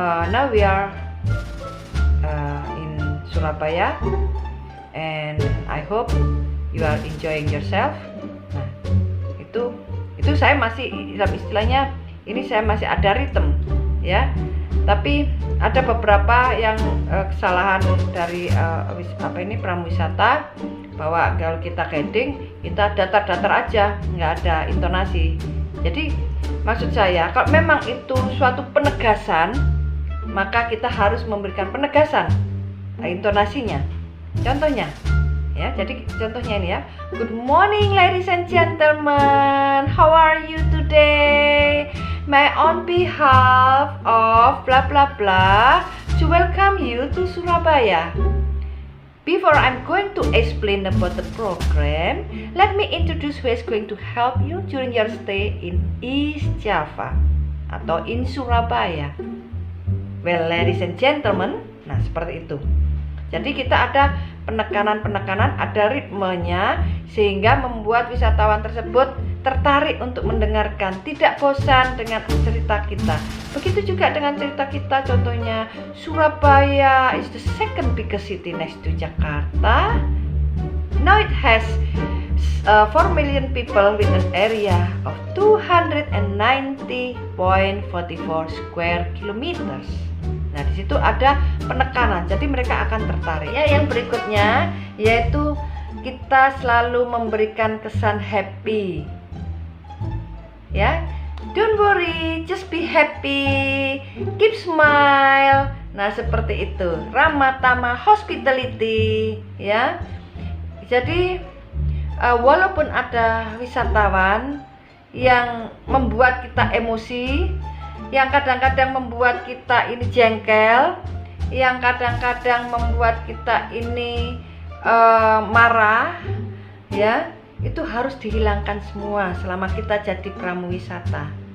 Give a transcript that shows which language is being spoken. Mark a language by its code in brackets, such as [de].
[en] Now we are in Surabaya and I hope you are enjoying yourself. [id] Nah, itu saya masih istilahnya ini saya masih ada ritme, ya. Tapi ada beberapa yang kesalahan dari pramuwisata, bahwa kalau kita guiding kita datar-datar aja, nggak ada intonasi. Jadi maksud saya kalau memang itu suatu penegasan, maka kita harus memberikan penegasan intonasinya. Contohnya, ya, jadi contohnya ini ya, [en] good morning ladies and gentlemen, how are you today? May on behalf of blah blah blah to welcome you to Surabaya. Before I'm going to explain about the program, let me introduce who is going to help you during your stay in East Java atau in Surabaya. Well, ladies and gentlemen, [id] nah seperti itu. Jadi kita ada penekanan-penekanan, ada ritmenya, sehingga membuat wisatawan tersebut tertarik untuk mendengarkan, tidak bosan dengan cerita kita. Begitu juga dengan cerita kita, contohnya [en] Surabaya is the second biggest city next to Jakarta. Now it has 4 million people with an area of 290.44 square kilometers. [id] Nah, di situ ada penekanan, jadi mereka akan tertarik. Ya, yang berikutnya yaitu kita selalu memberikan kesan happy. [en] Ya, don't worry, just be happy, keep smile. [id] Nah, seperti itu. Ramah tamah, hospitality, ya. Jadi walaupun ada wisatawan yang membuat kita emosi, yang kadang-kadang membuat kita ini jengkel, yang kadang-kadang membuat kita ini marah, ya, itu harus dihilangkan semua selama kita jadi pramuwisata.